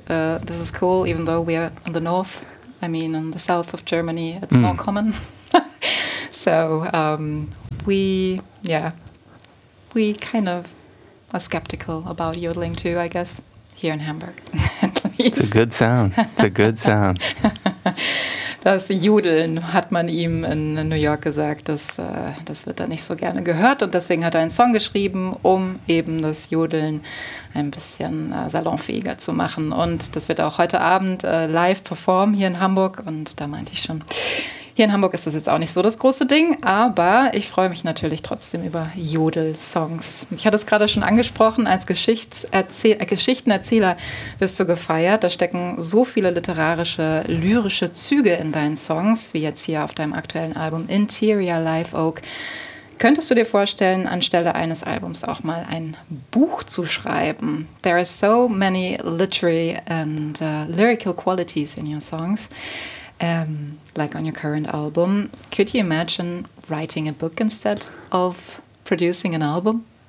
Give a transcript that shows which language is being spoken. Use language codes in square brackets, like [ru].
[en] This is cool, even though we are in the north. I mean, in the south of Germany, it's more common. So we kind of are skeptical about yodeling too, I guess, here in Hamburg. It's a good sound. It's a good sound. [de] Das Jodeln hat man ihm in New York gesagt, das wird er nicht so gerne gehört. Und deswegen hat er einen Song geschrieben, um eben das Jodeln ein bisschen salonfähiger zu machen. Und das wird er auch heute Abend live performen hier in Hamburg. Und da meinte ich schon, hier in Hamburg ist das jetzt auch nicht so das große Ding. Aber ich freue mich natürlich trotzdem über Jodelsongs. Ich hatte es gerade schon angesprochen, als Geschichtenerzähler wirst du gefeiert. Da stecken so viele literarische, lyrische Züge in deinen Songs, wie jetzt hier auf deinem aktuellen Album Interior Live Oak. Könntest du dir vorstellen, anstelle eines Albums auch mal ein Buch zu schreiben? [en] There are so many literary and lyrical qualities in your songs. Like on your current album, could you imagine writing a book instead of producing an album?